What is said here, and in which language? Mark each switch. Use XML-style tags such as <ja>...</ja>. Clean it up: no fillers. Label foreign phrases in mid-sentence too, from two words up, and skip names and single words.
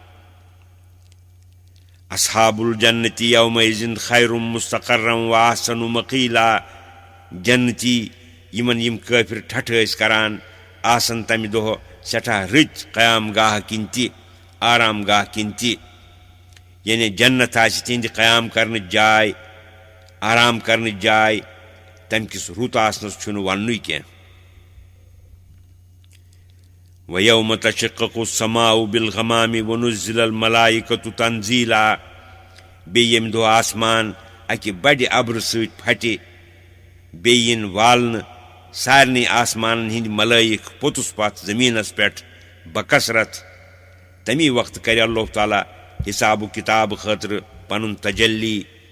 <ar>اصحاب الجنتی یومئذ خیر مستقرا واحسن مقیلا</ar> <ks>جنتی یِمن یِم کٲفر ٹھٹھٕ ٲسۍ کران آسن تمہِ دۄہ سٮ۪ٹھاہ رٕتۍ قیام گاہ کِنۍ تہِ آرام گاہ کِنۍ تہِ یعنی جنت آسہِ تِہنٛدِ قیام کرنٕچ جاے آرام کرنٕچ جاے تمہِ کِس رُت آسنس چھُنہٕ وننُے کینٛہہ</ks> <ar>وَیَوْمَ تَشَقَّقُ السَّمَاءُ بِالْغَمَامِ وَنُزِّلَ الْمَلَائِکَةُ تَنزِیلًا</ar> <ks>بیٚیہِ ییٚمہِ دۄہ آسمان اکہِ بڑِ اَبرٕ سۭتۍ پھٹہِ بیٚیہِ یِن والنہٕ سارنٕے آسمانن ہٕنٛدۍ ملٲیِک پوٚتُس پتھ زٔمیٖنس پٮ۪ٹھ بکثرت تمی وقتہٕ کرِ اللہ تعالیٰ حساب و کِتاب خٲطرٕ پنُن تجلی</ks>